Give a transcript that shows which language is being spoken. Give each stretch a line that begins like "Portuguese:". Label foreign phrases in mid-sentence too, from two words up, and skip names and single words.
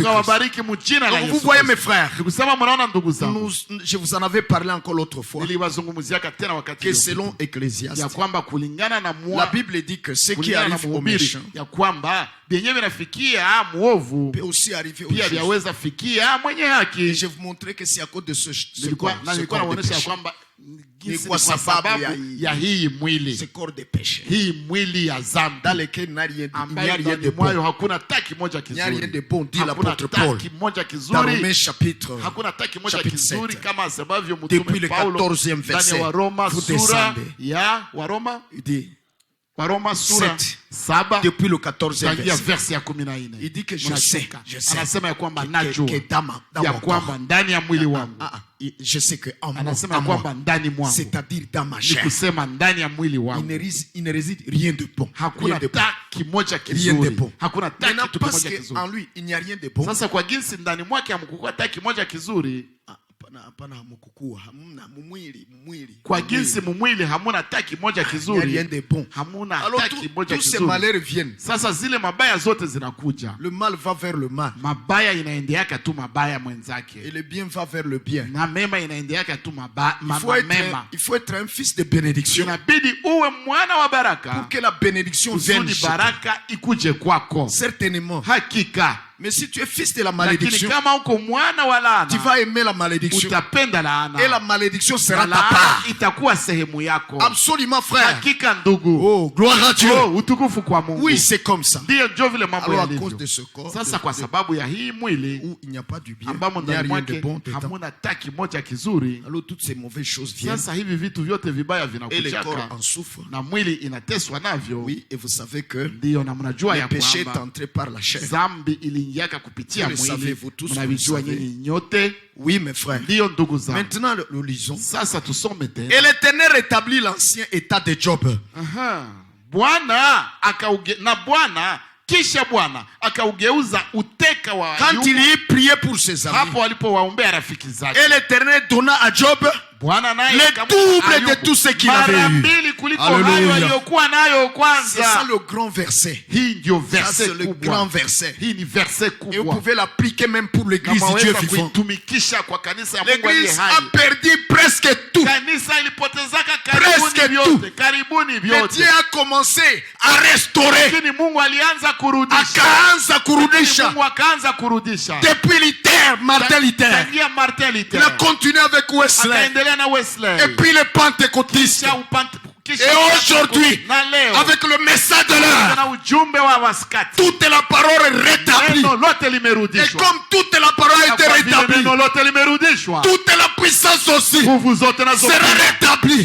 French: Donc vous voyez mes frères, je vous en avais parlé encore l'autre fois, que selon Ecclésiaste, la Bible dit que ce qui arrive au méchant peut aussi arriver au juste. Et je vous montrer que c'est à cause de ce corps de péché.
Swahili: Ni kwa sababu ya hii mwili,
French: ce corps de péché,
Swahili: hii mwili ya zambi,
French: dans lequel il n'y a rien de bon,
Swahili: hakuna taki moja kizuri,
French: il n'y a rien de bon, dit l'apôtre Paul dans Romains chapitre 7 depuis le 14e verset. Vous descendez, il dit
Swahili: Waroma sura 7
French: depuis le 14e verset. Il dit que je sais
Swahili: anasema ya kwamba kwamba ndani ya mwili wangu,
French: je sais que en moi, c'est-à-dire dans ma chair, il ne réside rien de bon.
Swahili: Hakuna taki moja kizuri. Hakuna taki
French: parce qu'en lui il n'y a rien de bon.
Swahili: Sasa kwa jinsi ndani mwake hamkukuwa taki moja kizuri, Kwa jinsi mumwili hamuna hata kimoja kizuri, hamuna hata kimoja kizuri. Sasa zile mabaya zote zinakuja.
French: Le mal va vers le mal.
Swahili: Mabaya inaendeaka tu mabaya mwenzake.
French: Et le bien va vers le bien.
Swahili: Na mema inaendeaka tu mema.
French: Il faut être un fils de bénédiction.
Swahili: Inabidi uwe mwana wa baraka.
French: Pour que la bénédiction vienne chez toi.
Swahili: Baraka ikuje kwako.
French: Certainement.
Swahili: Hakika.
French: Mais si tu es fils de la malédiction, tu vas aimer la malédiction. Et la malédiction sera ta part. Absolument, frère. Oh, gloire à Dieu. Oui, c'est comme ça. Alors à cause de ce corps, où il n'y a pas du bien, il n'y a rien de bon dedans. Alors toutes ces mauvaises choses viennent. Et le corps en souffre. Oui, et vous savez que le péché est entré par la chair.
Swahili: Kupitia mwili, mnavijua nyinyi nyote.
French: Oui, mes frères. Maintenant, nous lisons. Et l'Éternel rétablit l'ancien état de Job.
Swahili: Kisha Bwana akaugeuza uteka wa Ayubu.
French: Quand il y priait pour ses amis.
Swahili: Hapo alipowaombea rafiki zake.
French: Et l'Éternel donna à Job le double de tout ce qu'il avait eu. Alléluia. C'est ça le grand verset. Ça c'est le grand verset. Et vous pouvez l'appliquer même pour l'église du Dieu vivant. L'église a perdu presque tout. Presque tout. Mais Dieu a commencé à restaurer.
Swahili: Akaanza kurudisha.
French: Depuis l'Iter, Martin Luther. Il a continué avec Wesley. Et puis les pentecôtistes. Et aujourd'hui, avec le message de l'heure, toute la parole est rétablie. Et comme toute la parole a été rétablie, toute la puissance aussi sera rétablie.